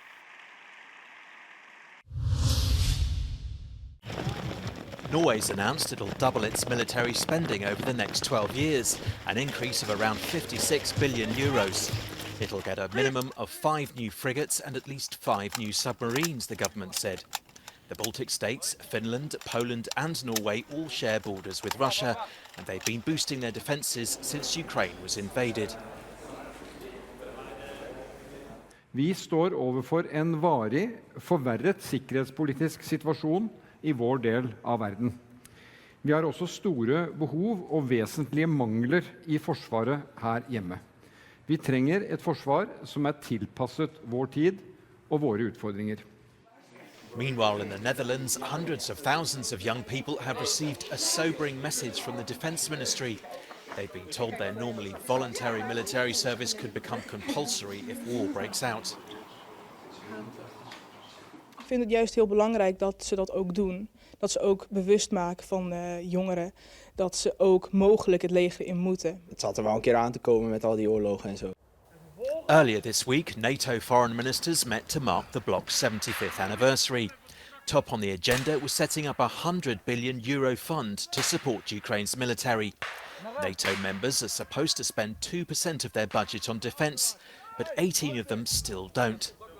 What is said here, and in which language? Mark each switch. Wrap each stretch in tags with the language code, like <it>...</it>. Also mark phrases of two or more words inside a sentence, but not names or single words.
<en>Norway's announced it'll double its military spending over the next 12 years, an increase of around 56 billion euros. It'll get a minimum of 5 new frigates and at least 5 new submarines, the government said. The Baltic states, Finland, Poland and Norway all share borders with Russia, and they've been boosting their defences since Ukraine was invaded.</en> <no>Vi står overfor en varig, forverret sikkerhetspolitisk situasjon i vår del av verden. Vi har også store behov og vesentlige mangler i forsvaret her hjemme. Vi trenger et forsvar som tilpasset vår tid og våre utfordringer.</no> <en>Meanwhile, in the Netherlands, hundreds of thousands of young people have received a sobering message from the Defence Ministry. They've been told their normally voluntary military service could become compulsory if war breaks out.</en> <nl>Ik vind het juist heel belangrijk dat ze dat ook doen. Dat ze ook bewust maken van jongeren dat ze ook mogelijk het leger in moeten. Het zat er wel een keer aan te komen met al die oorlogen en zo.</nl> <en>Earlier this week, NATO foreign ministers met to mark the bloc's 75th anniversary. Top on the agenda was setting up a €100 billion fund to support Ukraine's military. NATO members are supposed to spend 2% of their budget on defence, but 18 of them still don't.</en>